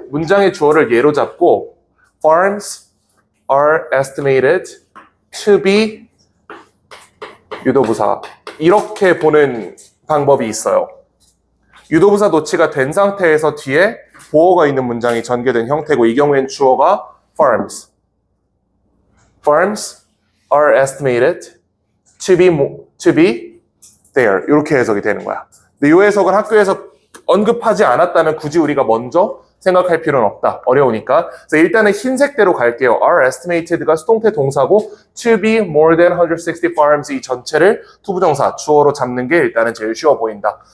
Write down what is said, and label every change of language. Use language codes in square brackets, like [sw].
[ko] 문장의 주어를 예로 잡고 [en] farms are estimated to be [ko] 유도부사 이렇게 보는 방법이 있어요. 유도부사 도치가 된 상태에서 뒤에 보어가 있는 문장이 전개된 형태고 이 경우엔 주어가 farms. [en] Farms are estimated to be there. [ko] 이렇게 해석이 되는 거야. 근데 이 해석은 학교에서 언급하지 않았다면 굳이 우리가 먼저 생각할 필요는 없다. 어려우니까. 그래서 일단은 흰색대로 갈게요. are estimated가 수동태 동사고 [en] to be more than 160 farms [ko] 이 전체를 투부정사 주어로 잡는 게 일단은 제일 쉬워 보인다.